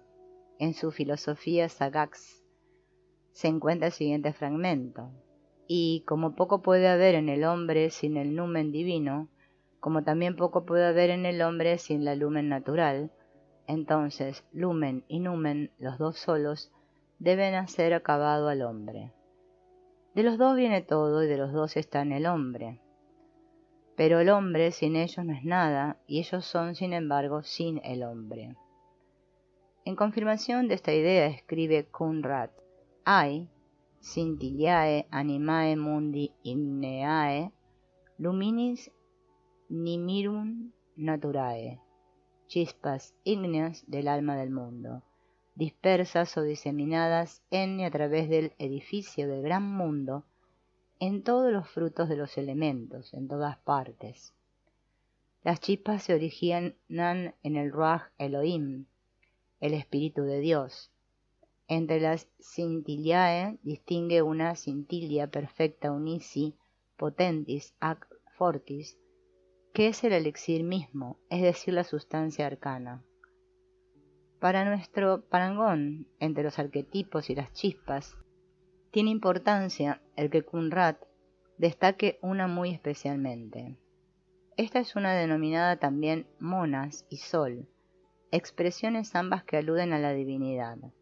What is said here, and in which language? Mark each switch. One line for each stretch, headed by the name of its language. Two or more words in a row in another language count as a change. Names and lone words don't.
Spanish: En su filosofía sagax se encuentra el siguiente fragmento: y como poco puede haber en el hombre sin el numen divino, como también poco puede haber en el hombre sin la lumen natural, entonces lumen y numen, los dos solos, deben hacer acabado al hombre. De los dos viene todo y de los dos está en el hombre. Pero el hombre sin ellos no es nada, y ellos son, sin embargo, sin el hombre. En confirmación de esta idea escribe Conrad: hay,
Latin: scintiliae animae mundi igneae, luminis nimirum naturae,
Spanish: chispas ígneas del alma del mundo, dispersas o diseminadas en y a través del edificio del gran mundo, en todos los frutos de los elementos, en todas partes. Las chispas se originan en el
Hebrew: Ruach Elohim,
Spanish: el Espíritu de Dios. Entre las scintiliae distingue una
Latin: scintilla perfecta unici potentis ac fortis,
Spanish: que es el elixir mismo, es decir, la sustancia arcana. Para nuestro parangón entre los arquetipos y las chispas, tiene importancia el que Conrad destaque una muy especialmente. Esta es una denominada también monas y sol, expresiones ambas que aluden a la divinidad.